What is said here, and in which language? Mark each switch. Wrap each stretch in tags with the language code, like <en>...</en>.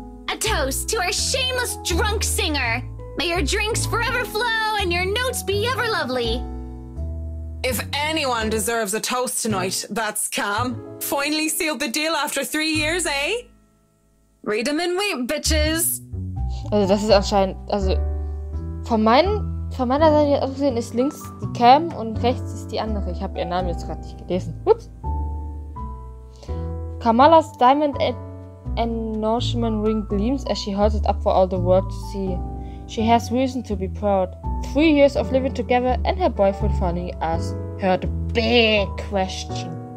<en>A toast to our shameless drunk singer. May your drinks forever flow and your notes be ever lovely. If anyone deserves a toast tonight, that's Cam. Finally sealed the deal after 3 years, eh? Read 'em and weep, bitches.</en> <de>Also das ist anscheinend, also von meiner Seite jetzt aus gesehen ist links die Cam und rechts ist die andere. Ich habe ihren Namen jetzt gerade nicht gelesen. Ups.</de> <en>Kamala's diamond endorsement ring gleams as she holds it up for all the world to see. She has reason to be proud. 3 years of living together and her boyfriend finally asked her the big question.</en>